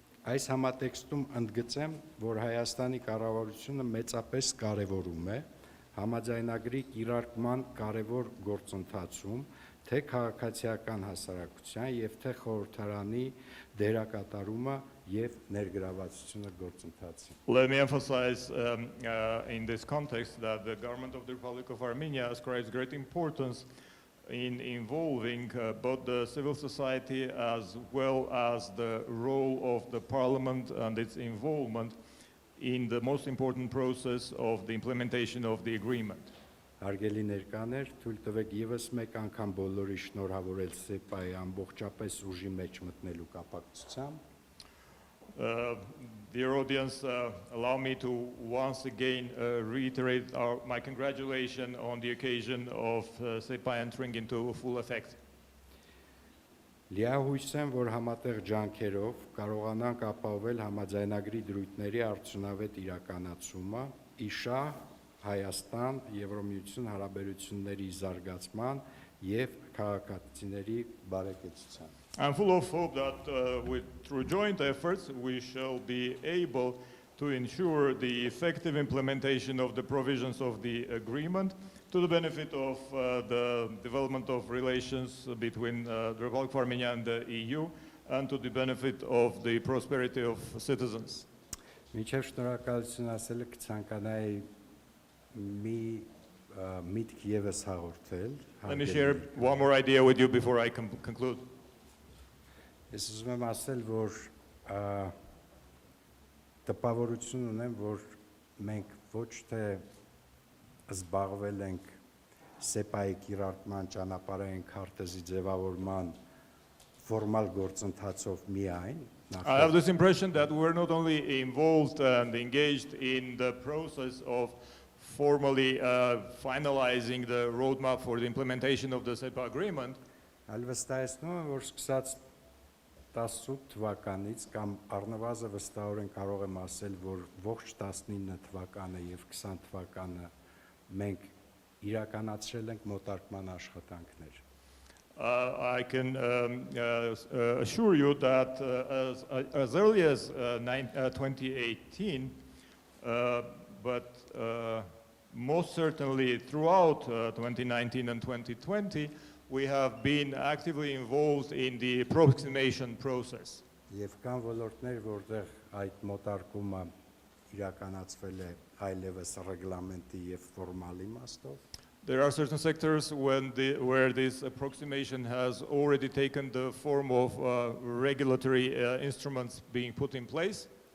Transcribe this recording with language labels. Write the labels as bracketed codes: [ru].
[hy] Այս համատեքստում ընդգծեմ, որ Հայաստանի կառավարությունը մեծապես կարևորում է համաձայնագրի կիրարկման կարևոր գործընթացում թե քաղաքացիական հասարակության եւ թե խորհրդարանի դերակատարումը եւ ներգրավվածությունը գործընթացին. [en] Let me emphasize in this context that the government of the Republic of Armenia ascribes great importance in involving both the civil society as well as the role of the parliament and its involvement in the most important process of the implementation of the agreement. [hy] Հարգելի ներկաներ, թույլ տվեք եւս մեկ անգամ բոլորի շնորհավորել ՍԵՊԱ-ի ամբողջապես ուժի մեջ մտնելու կապակցությամբ. [en] Dear audience, allow me to once again reiterate my congratulations on the occasion of ՍԵՊԱ entering into full effect. [hy] Լիահույս եմ, որ համատեղ ջանքերով կարողանանք ապահովել համաձայնագրի դրույթների արդյունավետ իրականացումը, իշահ Հայաստան Եվրոմիություն հարաբերությունների զարգացման եւ քաղաքացիների բարեկեցության. [en] I'm full of hope that through joint efforts we shall be able to ensure the effective implementation of the provisions of the agreement to the benefit of the development of relations between the Republic of Armenia and the EU and to the benefit of the prosperity of citizens. [hy] Միջև շնորհակալություն ասելը կցանկանայի մի միտք եւս հաղորդել. [en] Let me share one more idea with you before I conclude. [hy] Ես ուզում եմ ասել, որ տպավորություն ունեմ, որ մենք ոչ թե զբաղվել ենք ՍԵՊԱ-ի կիրարկման ճանապարհային քարտեզի ձևավորման ֆորմալ գործընթացով միայն. [en] I have this impression that we're not only involved and engaged in the process of formally finalizing the roadmap for the implementation of the ՍԵՊԱ agreement. [hy] Այլ վստահեցնում եմ, որ սկսած 18 թվականից կամ առնվազն վստահորեն կարող եմ ասել, որ ողջ 19 թվականը եւ 20 թվականը մենք իրականացրել ենք մոտարկման աշխատանքներ. [en] I can assure you that as early as 2018, but most certainly throughout 2019 and 2020, we have been actively involved in the approximation process. [hy] Եվ կան ոլորտներ, որտեղ այդ մոտարկումը իրականացվել է այլևս ռեգլամենտի եւ ֆորմալ իմաստով. [en] There are certain sectors where this approximation has already taken the form of regulatory instruments being put in place.